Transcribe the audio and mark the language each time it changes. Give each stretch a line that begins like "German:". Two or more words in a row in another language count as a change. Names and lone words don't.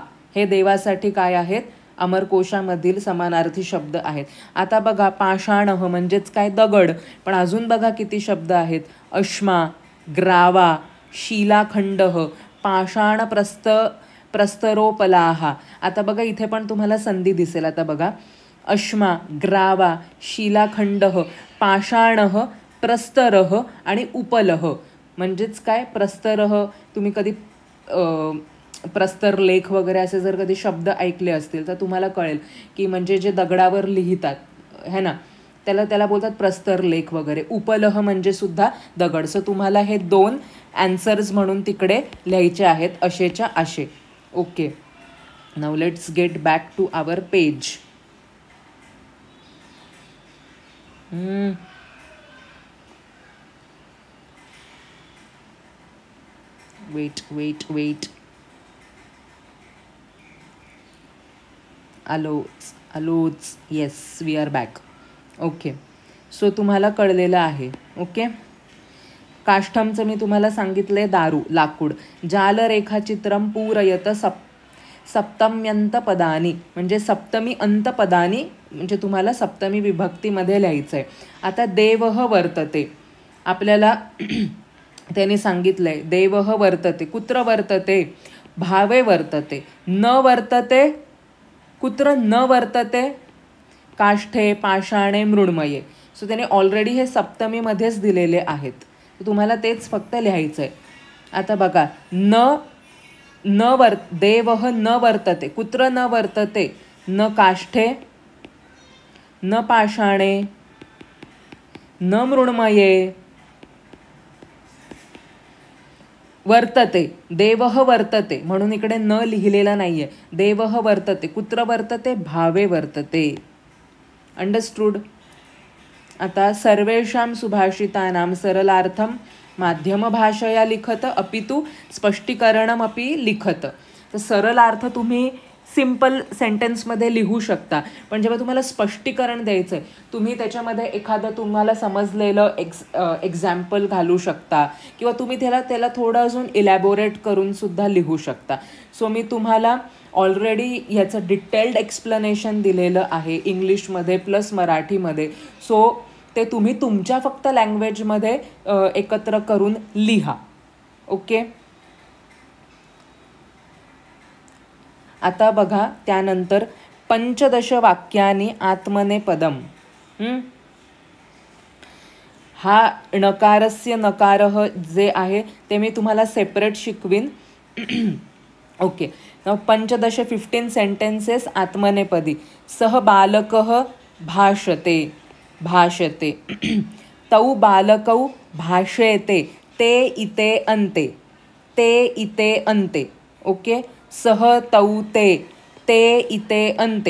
Marathi: हे देवासाठी काय आहेत, अमरकोशामधील समानार्थी शब्द आहेत. आता बघा पाषाणः म्हणजेच काय, दगड. पण अजून बघा किती शब्द आहेत,
Sanskrit: अश्मा, ग्रावा, शिलाखंडः, पाषाण प्रस्तरोपलाहा.
Marathi: आता बघा इथे पण तुम्हाला संधी दिसेल. आता बघा
Sanskrit: अश्मा, ग्रावा, शिलाखंडः, पाषाणः, प्रस्तरः आणि उपलः.
Marathi: म्हणजेच काय, प्रस्तरः, तुम्ही कधी प्रस्तर लेख वगैरे असे जर कधी शब्द ऐकले असतील तर तुम्हाला कळेल की म्हणजे जे दगडावर लिहितात है ना, त्याला बोलतात प्रस्तर लेख वगैरे. उपलह म्हणजे सुद्धा दगड. सो तुम्हाला हे 2 आन्सर्स म्हणून तिकडे लिहायचे आहेत, अशेच्या असे. ओके,
English: now let's get back to our page. वेट आलोच yes, we are back.
Marathi: ओके, सो तुम्हाला कळलेलं आहे. ओके, काष्ठमचं मी तुम्हाला सांगितलंय दारू, लाकूड.
Sanskrit: जालरेखाचित्रम पूरयत सप्तम्यंतपदानी
Marathi: म्हणजे सप्तमी अंतपदानी, म्हणजे तुम्हाला सप्तमी विभक्तीमध्ये लिहायचं आहे.
Sanskrit: आता देवः वर्तते,
Marathi: आपल्याला त्याने सांगितलंय
Sanskrit: देवः वर्तते. कुत्र वर्तते, भावे वर्तते. न वर्तते, कुत्र न वर्तते, काष्ठे, पाषाणे, मृण्मये.
Marathi: सो त्याने ऑलरेडी हे सप्तमीमध्येच दिलेले आहेत, तुम्हाला तेच फक्त लिहायचं आहे. आता बघा,
Sanskrit: न देवः न वर्तते. कुत्र न वर्तते? न काष्ठे, न पाषाणे, न मृण्मये. वर्तते, देवः वर्तते,
Marathi: म्हणून इकडे न लिहिलेला नाहीये.
Sanskrit: देवः वर्तते. कुत्र वर्तते? भावे वर्तते.
Marathi: अंडरस्टूड?
Sanskrit: आता सर्वेषां सुभाषितानां सरलार्थं माध्यमभाषया लिखत अपितु स्पष्टीकरणमपि लिखत.
Marathi: तर सरळ अर्थ तुम्ही
English: simple sentencesमध्ये
Marathi: लिहू शकता, पण जेव्हा तुम्हाला स्पष्टीकरण द्यायचं आहे तुम्ही त्याच्यामध्ये एखादं तुम्हाला समजलेलं एक्झाम्पल घालू शकता किंवा तुम्ही त्याला थोडं अजून इलॅबोरेट करून सुद्धा लिहू शकता. सो मी तुम्हाला ऑलरेडी याचं
English: detailed explanation
Marathi: दिलेलं आहे इंग्लिशमध्ये प्लस मराठीमध्ये. सो ते तुम्ही तुमच्या फक्त लँग्वेजमध्ये एकत्र करून लिहा. ओके. आता बघा त्यानंतर
Sanskrit: पंचदश वाक्यानि आत्मनेपदम.
Marathi: हा
Sanskrit: णकारस्य नकारः
Marathi: जे आहे ते मी तुम्हाला सेपरेट शिकवीन. ओके. पंचदश 15 सेंटेन्सेस आत्मनेपदी.
Sanskrit: सह बालकः भाषते तौ बालकौ भाषेते ते इते अन्ते. ओके. सह तौ ते इते अन्ते.